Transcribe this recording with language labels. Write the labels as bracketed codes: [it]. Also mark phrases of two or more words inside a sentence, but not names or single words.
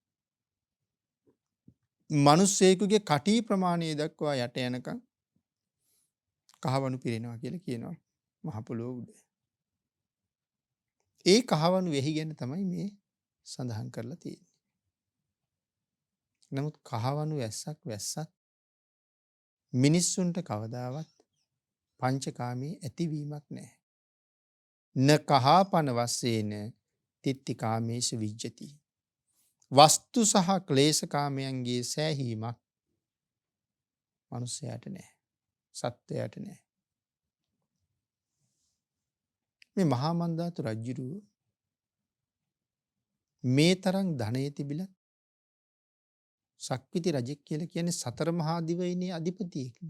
[si] මිනිස්සෙකුගේ කටි ප්‍රමාණය දක්වා යට යනකම් කහවණු පිරෙනවා කියලා කියනවා මහ පොළොව උඩ. ඒ කහවණු වෙහි ගැන තමයි මේ සඳහන් කරලා තියෙන්නේ. නමුත් කහවණු වැස්සක් වැස්සත් මිනිස්සුන්ට කවදාවත් පංචකාමී ඇතිවීමක් නැහැ. [pi] න කහාපන වස්සේන තිත්ති කාමේසු විජ්ජති. [si] වස්තු සහ ක්ලේශ කාමයන්ගේ සෑහීමක් මනුස්සයාට නෑ. සත්වයාට නෑ. මේ මහා මන්දාතු රජ්ජුරුව මේ තරම් ධනය තිබිලත් සක්විති රජෙක් කියලා කියන්නේ සතර මහා දිවයිනේ අධිපතියෙක්නේ.